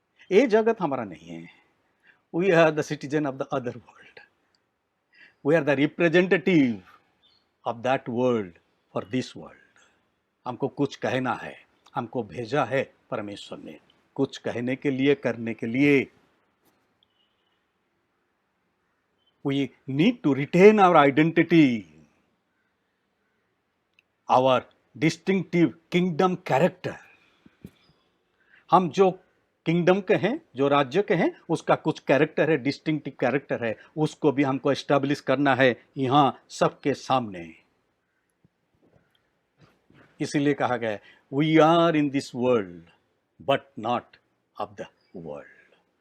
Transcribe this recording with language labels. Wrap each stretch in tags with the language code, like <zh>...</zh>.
<hi>ये जगत हमारा नहीं है,</hi> <en>We are the citizen of the other world, we are the representative of that world for this world.</en> <hi>हमको कुछ कहना है, हमको भेजा है परमेश्वर ने कुछ कहने के लिए, करने के लिए।</hi> <en>We need to retain our identity, our distinctive kingdom character.</en> <hi>हम जो किंगडम के हैं, जो राज्य के हैं, उसका कुछ कैरेक्टर है, डिस्टिंक्टिव कैरेक्टर है, उसको भी हमको एस्टैब्लिश करना है यहाँ सबके सामने। इसीलिए कहा गया</hi> <en>We are in this world but not of the world.</en>